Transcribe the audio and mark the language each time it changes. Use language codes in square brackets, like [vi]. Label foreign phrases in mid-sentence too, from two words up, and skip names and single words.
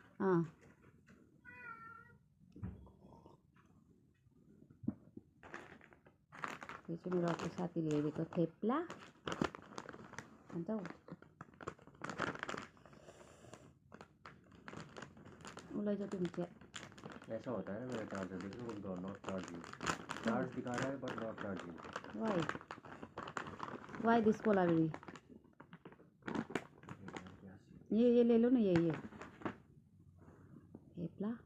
[ne] यो चाहिँ मेरो अर्को साथीले ल्याइदिएको थेप्ला। अन्त उसलाई जति हुन्छ। [hi] ऐसा होता है मेरा चार्जर, देखो [en] not charging, [hi] चार्ज दिखा रहा है [en] but not charging. why this polarity? [hi] ये ले लो ना, ये थेप्ला।